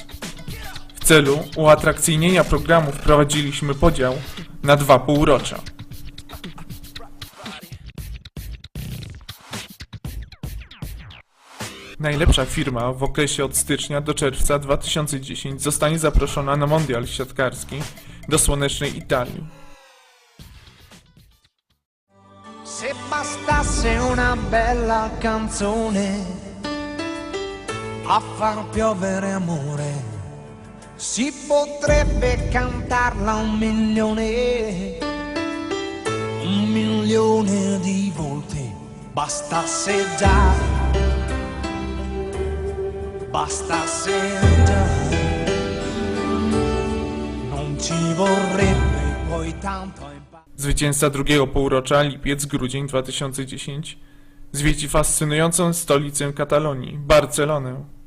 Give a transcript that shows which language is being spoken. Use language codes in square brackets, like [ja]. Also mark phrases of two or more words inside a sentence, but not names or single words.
[pl] W celu uatrakcyjnienia programu wprowadziliśmy podział na 2 półrocza. Najlepsza firma w okresie od stycznia do czerwca 2010 zostanie zaproszona na mundial siatkarski do słonecznej Italii. [it] Se bastasse una bella canzone a far piovere amore, si potrebbe cantarla 1 milione di volte. Bastasse già, non ci vorrebbe poi tanto. [pl] Zwycięzca drugiego półrocza, lipiec-grudzień 2010, zwiedzi fascynującą stolicę Katalonii, Barcelonę.